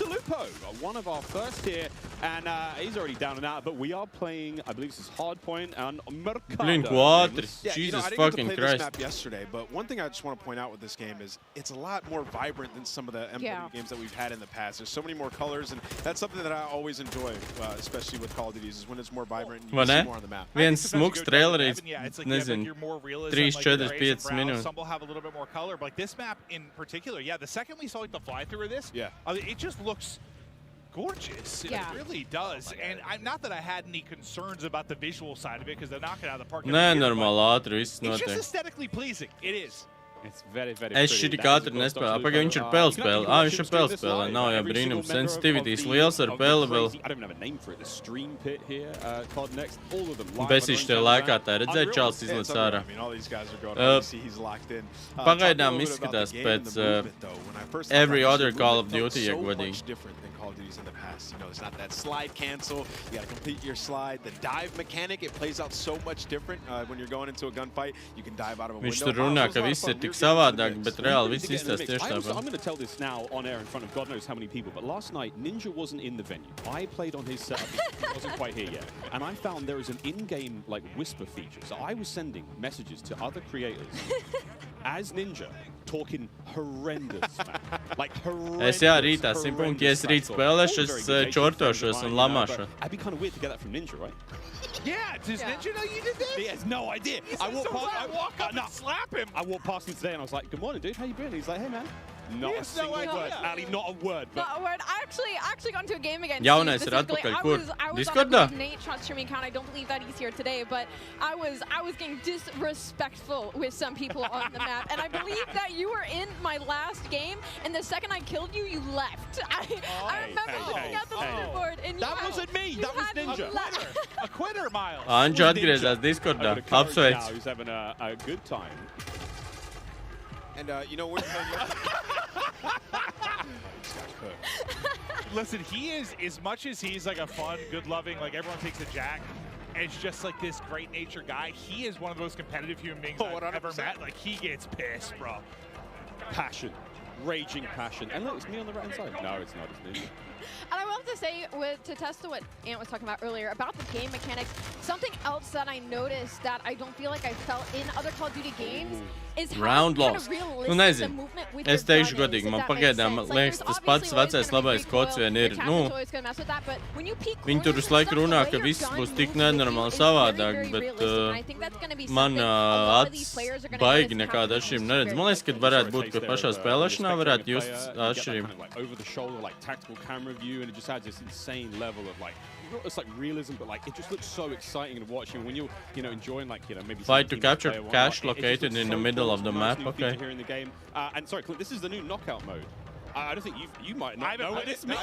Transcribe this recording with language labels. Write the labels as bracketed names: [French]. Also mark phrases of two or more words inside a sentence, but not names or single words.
[English] Lupo, one of our first here, and he's already down and out, but we are playing, I believe this is Hardpoint and Mercado. Yeah, Jesus I didn't fucking get to play Christ. this map yesterday, but one thing I just want to point out with this game is it's a lot more vibrant than some of the MW games that we've had in the past. There's so many more colors, and that's something that I always enjoy, especially with Call of Duty, is when it's more vibrant and you see more on the map. [Latvian] Viens smuks trailerīts. [English] Yeah, it's like, [Latvian] nezinu, [English] you're more realism, 3, like 4, the [Latvian] 5 minūtes. [English] Some will have a little bit more color, but like this map in particular, yeah, the second we saw like the fly-through of this, it just looks gorgeous. It really does. And not that I had any concerns about the visual side of it, because they're knocking out of the park. [Latvian] Nenormāli ātri viss [English] It's just [Latvian] notiek. [English] aesthetically pleasing. It is. It's very, very [Latvian] Es šitī ātri nespēlēju. Pagaid, viņš ir pelspēle. Viņš ir pelspēle. Nav jau brīnums. Sensitivities liels ar peli vēl. [English] I don't have a name for it. The stream pit here, COD Next, all of them. [Latvian] Besīši tev laikā tā redzēja, Čāls izlec ārā. Pagaidām izskatās pēc [English] every other Call of Duty, [Latvian] ja godīgi. [English] Call of Duties in the past. You know, it's not that slide cancel. You got to complete your slide. The dive mechanic, it plays out so much different when you're going into a gunfight. You can dive out of a window. [Latvian] Viņš tur runā, ka viss ir tik savādāk, bet reāli viss izstās tieši [English] I'm [Latvian] tāpat. [English] going to tell this now on air in front of God knows how many people, but last night Ninja wasn't in the venue. I played on his setup. He wasn't quite here yet. And I found there is an in-game like whisper feature. So I was sending messages to other creators as Ninja, talking horrendous, man. Like horrendous. [Latvian] Es jā, rītā 100 punkti, ja es rīt spēlēšu, es čortošos un lamāšu. [English] I'd be kind of weird to get that from Ninja, right? Yeah, does Ninja know you did this? He has no idea. I walked past, and slap him. I walked past him today and I was like, "Good morning, dude. How you been?" He's like, "Hey, man." Not a single word. Ali, not a word. Not a word. I actually got into a game against [Latvian] Jaunais ir atpakaļ, kur? Discordā? [English] Nate shot streaming account. I don't believe that he's here today, but I was getting disrespectful with some people on the map, and I believe that you were in my last game, and the second I killed you, you left. I remember looking at the leaderboard, and that wasn't me. That was Ninja. A quitter, Miles. [Latvian] Anģa atgriezās Discordā. Apsveic. [English] He's having a good time. And you know what? Listen, he is, as much as he's like a fun, good-loving, like everyone takes a Jack, is just like this great nature guy. He is one of the most competitive human beings I've ever met. Like, he gets pissed, bro. Passion. Raging passion. And look, it's me on the right-hand side. No, it's not. It's me. And I will have to say, to test to what Ant was talking about earlier, about the game mechanics, something else that I noticed that I don't feel like I felt in other Call of Duty games is how Round kind loss. of realistic [Latvian] Nu, [English] the [Latvian] nezinu. [English] movement with [Latvian] Es [English] your [Latvian] teikšu [English] gun is, [Latvian] godīgi, [English] if [Latvian] man [English] that makes [Latvian] pagaidām [English] sense. [Latvian] liekas, tas pats vecais labais kods vien ir. Nu, viņi tur visu laiku runā, ka viss būs tik nenormāli savādāk, bet man acis baigi nekāda atšķirība neredz. Man liekas, ka varētu būt, ka pašā spēlēšanā varētu just atšķirību. [English] Over the shoulder, like tactical camera view, and it just adds this insane level of like, it's like realism, but like it just looks so exciting to watch. And when you're, enjoying like, maybe Fight to capture cache located in the middle of the map. Okay. Here in the game, and sorry, Clint, this is the new knockout mode. I don't think you might not know what this means.